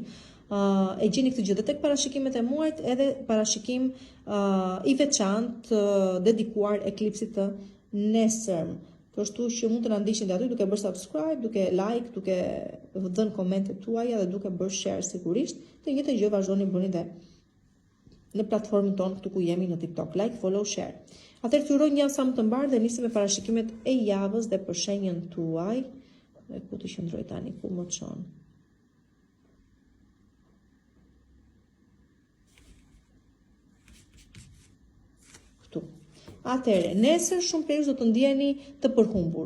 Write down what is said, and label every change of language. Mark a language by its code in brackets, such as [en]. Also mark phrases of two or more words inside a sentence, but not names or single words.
[sq] E gjeni këtë gjë dhe tek parashikimet e muajit, edhe parashikim i veçantë dedikuar eklipsit të nesërm. Kështu që mund të na ndiqni aty duke bërë subscribe, duke like, duke dhënë komentet tuaja dhe duke bërë share sigurisht. Të njëjtën gjë vazhdoni bëni dhe në platformën tonë këtu ku jemi në TikTok. [en] Like, follow, share. [sq] Atëherë të uroj një javë sa më të mbarë dhe nisim me parashikimet e javës dhe për shenjën tuaj. Dhe ku të qëndroj tani, ku më çon. Këtu. Atëherë, nesër shumë prej jush do të ndjeni të përhumbur.